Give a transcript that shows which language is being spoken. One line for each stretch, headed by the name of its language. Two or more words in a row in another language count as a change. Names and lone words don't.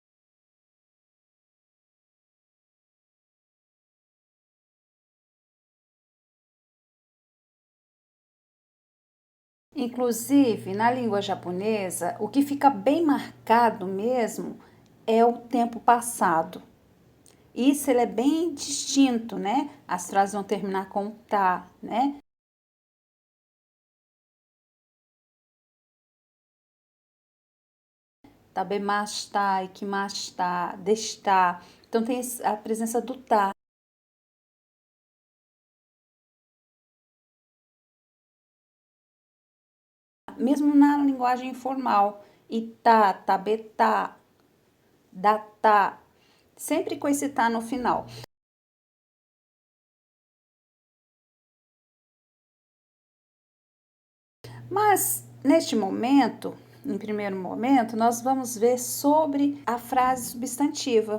Portuguese: Inclusive, na língua japonesa, o que fica bem marcado mesmo é o tempo passado. Isso ele é bem distinto, né? As frases vão terminar com tá, né?
Japanese: 食べました、行きました、でした.
Portuguese: Então tem a presença do tá. Mesmo na linguagem informal.
Japanese: いた、食べた、だった.
Portuguese: Sempre com esse tá no final. Mas, neste momento, em primeiro momento, nós vamos ver sobre a frase substantiva.